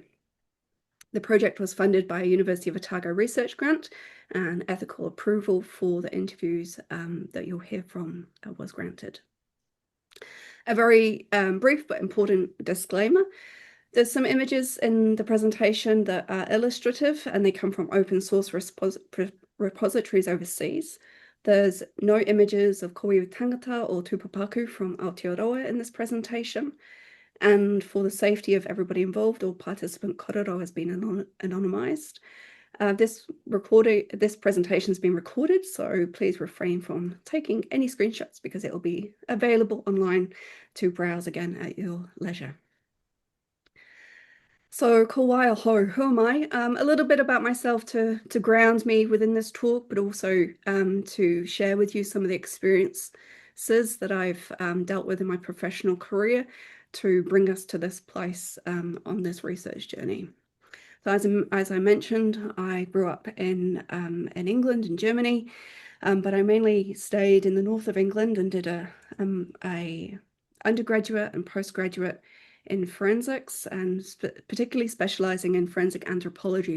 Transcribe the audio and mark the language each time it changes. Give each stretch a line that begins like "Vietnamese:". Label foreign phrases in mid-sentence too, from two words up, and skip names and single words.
English: The project was funded by a University of Otago research grant, and ethical approval for the interviews that you'll hear from was granted. A very brief but important disclaimer. There's some images in the presentation that are illustrative, and they come from open source repositories overseas. There's no images of
Māori: koiwi tangata
English: or tupapaku from Aotearoa in this presentation. And for the safety of everybody involved, all participant korero has been anonymized. This presentation has been recorded, so please refrain from taking any screenshots because it will be available online to browse again at your leisure. So,
Māori: ko waia ho,
English: who am I? A little bit about myself to ground me within this talk, but also to share with you some of the experiences that I've dealt with in my professional career to bring us to this place on this research journey. So as I mentioned, I grew up in England and Germany, but I mainly stayed in the north of England and did a undergraduate and postgraduate in forensics, and particularly specializing in forensic anthropology.